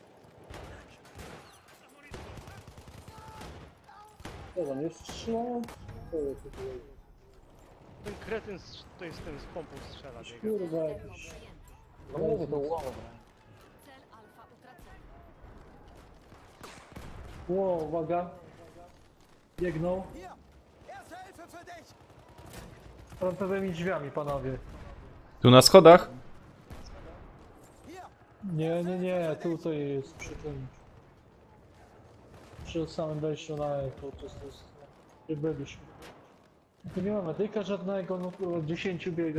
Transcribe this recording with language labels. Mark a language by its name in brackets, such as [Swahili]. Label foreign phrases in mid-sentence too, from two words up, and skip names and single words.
[Polish] Co tam jest? Strzelał? Co jest tutaj? Ten kretyn to jest ten z pompą strzela. biega. Kurwa Delta jakiś. przejęty. No mówię, to łowo. Cel alfa utracony. Ło, uwaga. Biegną. [German] Hier, Erste Hilfe für dich! [Polish] Frontowymi drzwiami, panowie. Tu na schodach? [German] Hier, [Polish] Nie, tutaj jest przy tym. Przy samym wejściu na E, to jest. Gdzie byliśmy. Tu nie ma medyka żadnego, no kurwa, 10 biega.